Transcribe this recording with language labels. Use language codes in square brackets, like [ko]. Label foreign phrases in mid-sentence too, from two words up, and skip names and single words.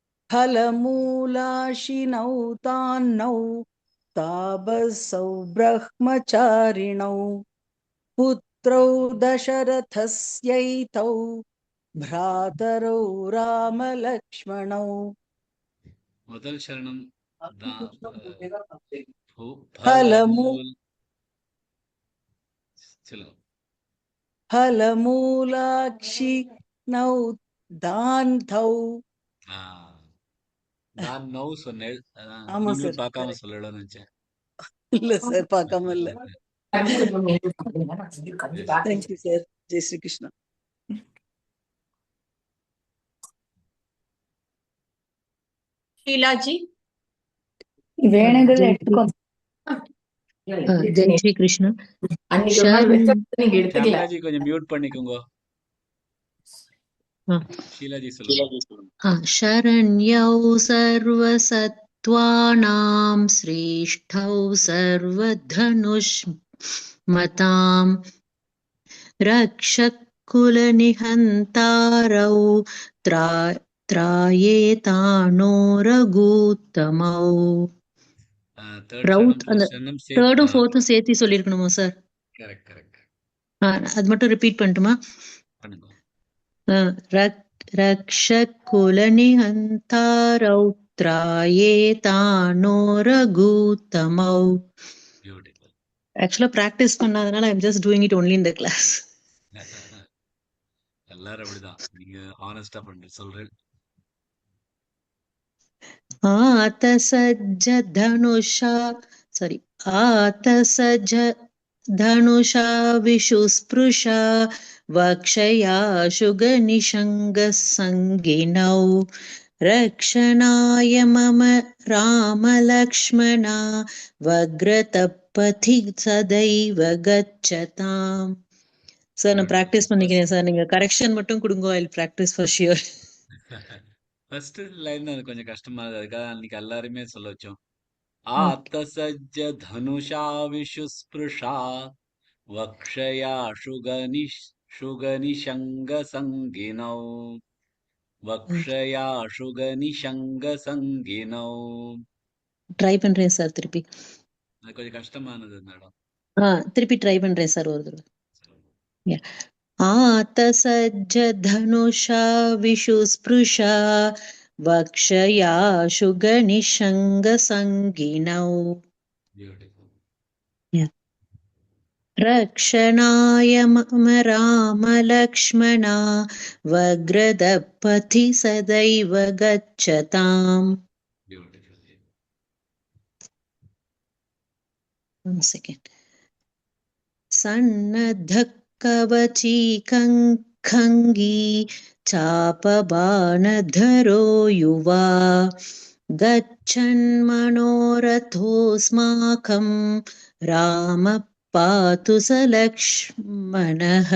[sa] फलमूलाशिनौ तान्नौ तापसौ ब्रह्मचारिणौ पुत्रौ दशरथस्यैतौ भ्रातरौ रामलक्ष्मणौ [ta] முதல் சரணம் [sa] फलमू [ta] பலமூல் சொல்லுங்க. [sa] फलमूलाक्षिणौ दान्थौ [ta] நான் நோ சொன்னேன். ஆமா நீங்களும் சார் பார்க்காம கரெக்ட் சொல்லணும்னு நினைச்சேன். இல்ல சார் பார்க்காம இல்ல தேங்க்யூ சார் [hi] जय श्री कृष्ण शीला जी [ta] வேணுங்கிறத [hi] जय [ta] எடுத்துக்கோ. [hi] जय श्री कृष्ण [ta] அன்னைக்கு ஒரு நாள் [sa] शरण [ta] வச்சா நீங்க எடுத்துக்கல. ஷாம்லாஜி கொஞ்சம் மியூட் பண்ணிக்கோங்க. [hi] हाँ [ta] ஷீலாஜி சொல்லுங்க. [sa] हाँ शरण्यौ सर्वसत्त्वानां श्रेष्ठौ सर्वधनुष्मतां रक्षकुलनिहन्तारौ त्रायेतानो रघुत्तमौ [ta] தேர்ட் ரவுத் சரணம் அந்த ஃபர்ஸ்ட் சரணம் தேர்டும் ஃபோர்த்தும் சேர்த்து சொல்லியிருக்கணுமா சார்? கரெக்ட் கரெக்ட் அது மட்டும் ரிப்பீட் பண்ணட்டுமா? பண்ணுங்க. [sa] रक्षकुलनिहन्तारौ त्रायेतानो रघुत्तमौ. [ta] பியூட்டிஃபுல். ஆக்சுவலா பிராக்டிஸ் பண்ணாதனால [en] I am just doing it only in the class. [ta] எல்லாரும் அப்படிதான். நீங்க ஹானஸ்டா பண்றீங்க சொல்றேன். [sa] आतसज्ज धनुषा सॉरी आतसज्ज धनुषा विशुस्पृशा वक्षया शुगनिषङ्गसङ्गिनौ रक्षणाय मम रामलक्ष्मणा वग्रतपथि सदैव गच्छताम्. [ta] சார் நான் பிராக்டிஸ் பண்ணிக்கிறேன் சார், நீங்க கரெக்ஷன் மட்டும் கொடுங்க. [en] I will practice for sure. first line [ta] அது கொஞ்சம் கஷ்டமா இருக்கு. அதுக்காக அன்னைக்கு எல்லாருமே சொல்ல வச்சோம். [sa] आत्तसज्ज धनुषा विषुस्पृशा वक्षया शुगनिषङ्ग सङ्गिनौ वक्षया शुगनिषङ्ग सङ्गिनौ. [ta] ட்ரை பண்றேன் சார் திருப்பி. அது கொஞ்சம் கஷ்டமானது மேடம். திருப்பி ட்ரை பண்றேன் சார் ஒரு தடவை. [sa] आतसज्ज धनुषा विशुस्पृशा वक्षया शुगनिषङ्गसङ्गिनौ रक्षणाय मम रामलक्ष्मणा वग्रदपथि सदैव गच्छताम्. [en] One second. [sa] सन्नद्धः कवची खङ्गी चापबाणधरो युवा गच्छन्मनोरथोऽस्माकं रामः पातु स लक्ष्मणः.